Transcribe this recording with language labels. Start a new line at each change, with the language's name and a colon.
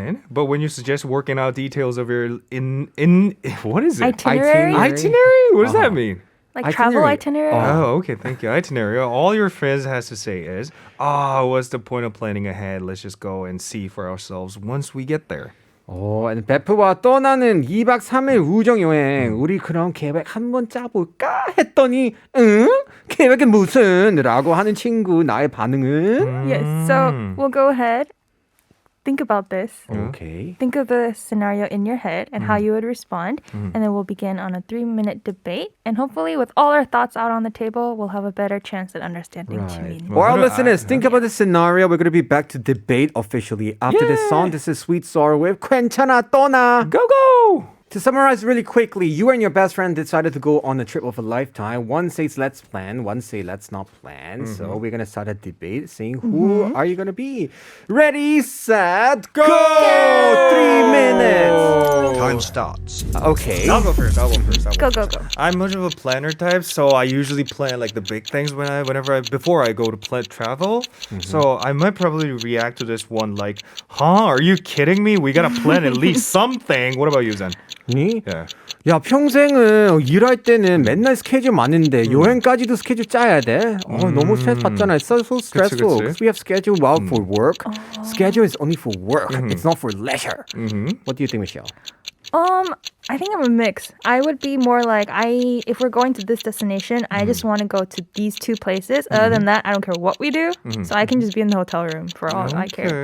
English: But when you suggest working out details of your in what is it? Itinerary? Itinerary? What does that mean? Like travel Itinerary. itinerary? Oh, okay, thank you. Itinerary. All your friends has to say is, what's the point of planning ahead? Let's just go and see for ourselves once we get there. and
Korean: 베프와 떠나는 2박 3일 우정 여행. 우리 그럼 계획 한번 짜볼까 했더니 응? 계획은 무슨? 라고 하는 친구 나의 반응은?
English: Yes, so we'll go ahead. think about this. Okay. Think of the scenario in your head and how you would respond. And then we'll begin on a 3-minute debate. And hopefully with all our thoughts out on the table, we'll have a better chance at understanding Right. Jimin. For our listeners, think about the scenario. We're going to be back to debate officially after this song. This is Sweet Sorrow with 괜찮아 떠나. Go, go! To summarize really quickly, you and your best friend decided to go on a trip of a lifetime. One says let's plan, one say let's not plan. So we're gonna start a debate saying who are you gonna be? Ready, set, go! 3 minutes. Time starts. Okay. I'll go first. Go, go, go. I'm much of a planner type, so I usually plan like the big things before I go to travel. So I might probably react to this one like, huh? Are you kidding me? We gotta plan at least something. What about you, Zen? 니? Yeah.
Korean: 야, 평생은 일할 때는 맨날 스케줄 많은데 여행까지도 스케줄 짜야 돼. 너무 스트레스 받잖아.
English: It's so stressful.
Korean: 그치.
English: Because we have schedule for work. Schedule is only for work. It's not for leisure. What do you think, Michelle? I think I'm a mix. I would be more like, if we're going to this destination, I just want to go to these 2 places. Other than that, I don't care what we do. So I can just be in the hotel room for all I care.